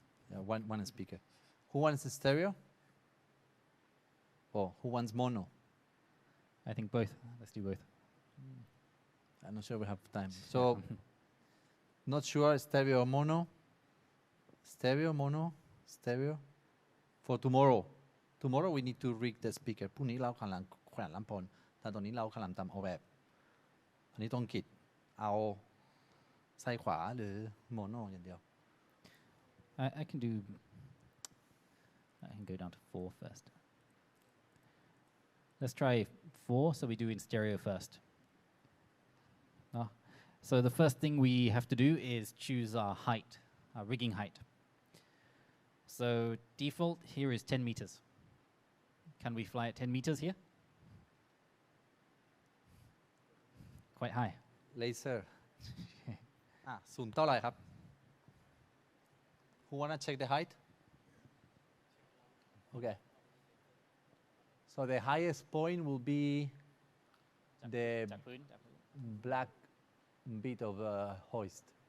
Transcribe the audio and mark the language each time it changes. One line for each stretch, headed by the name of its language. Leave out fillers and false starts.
English: Yeah, one speaker. Who wants a stereo? Or who wants mono? I think both. Let's do both. I'm not sure we have time. So, not sure, stereo or mono? Stereo, mono, stereo? For tomorrow. Tomorrow we need to rig the speaker.
Thai: พรุ่งนี้เรากำลังแขวนลำโพงแต่ตอนนี้เรากำลังทำออกแบบอันนี้ต้องคิดเอาซ้ายขวาหรือโมโนอย่างเดียว
English: I can go down to 4 first. Let's try 4, so we do in stereo first. So the first thing we have to do is choose our height, our rigging height. So default here is 10 meters. Can we fly at 10 meters here? Quite high. Laser
Thai: ศูนย์เท่าไหร่ครับ
English: Who wanna check the height? Okay. So the highest point will be the black bit of hoist.